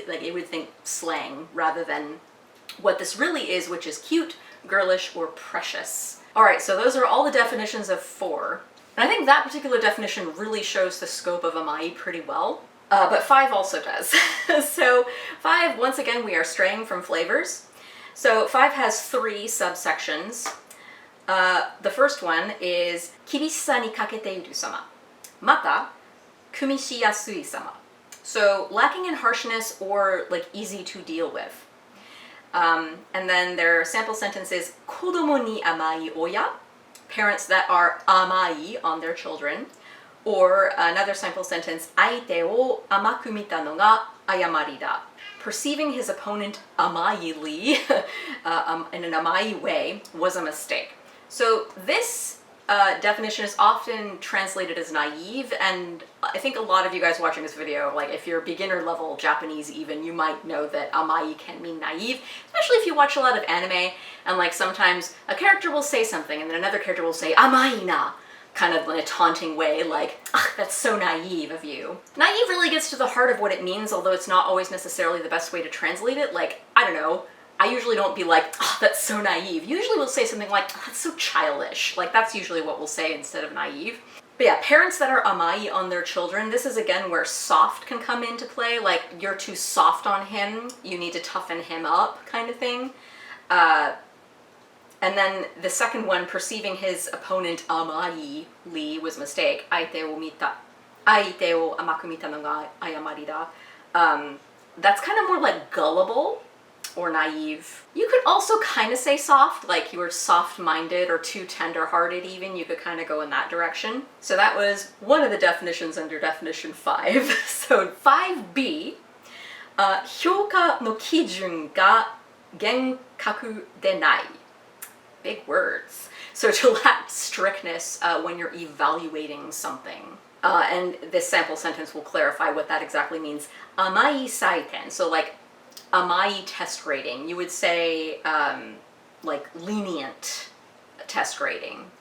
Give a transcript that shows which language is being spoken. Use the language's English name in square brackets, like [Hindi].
[English] Like it would think slang rather than what this really is, which is cute, girlish, or precious. All right, so those are all the definitions of 4. And I think that particular definition really shows the scope of amai pretty well. But 5 also does. So 5, once again, we are straying from flavors. So 5 has 3 subsections. [Japanese] The first one is 厳しさに欠けている様。また、くみしやすい様。 [English] So lacking in harshness or like easy to deal with. And then their sample sentence is [Japanese] 子供に甘い親. [English] Parents that are amai on their children. Or another sample sentence, [Japanese] 相手を甘く見たのが誤りだ. [English] Perceiving his opponent amaili, in an amai way, was a mistake. So this definition is often translated as naive, and I think a lot of you guys watching this video, like if you're beginner level Japanese even, you might know that amai can mean naive, especially if you watch a lot of anime, and like sometimes a character will say something and then another character will say amai na, kind of in a taunting way, like, that's so naive of you. Naive really gets to the heart of what it means, although it's not always necessarily the best way to translate it. Like, I don't know, I usually don't be like, oh, that's so naive. Usually we'll say something like, oh, that's so childish. Like, that's usually what we'll say instead of naive. But yeah, parents that are amai on their children, this is again where soft can come into play. Like, you're too soft on him, you need to toughen him up, kind of thing. And then the second one, perceiving his opponent amai li was a mistake. [Japanese] 相手を甘く見たのが誤りだ. [English] That's kind of more like gullible or naive. You could also kind of say soft, like you were soft-minded or too tender-hearted even. You could kind of go in that direction. So that was one of the definitions under definition 5. So 5b, [Japanese] 評価の基準が厳格でない. [English] Big words. So to lack strictness when you're evaluating something. And this sample sentence will clarify what that exactly means. Amai saiten. So like amai test rating. You would say like lenient test rating.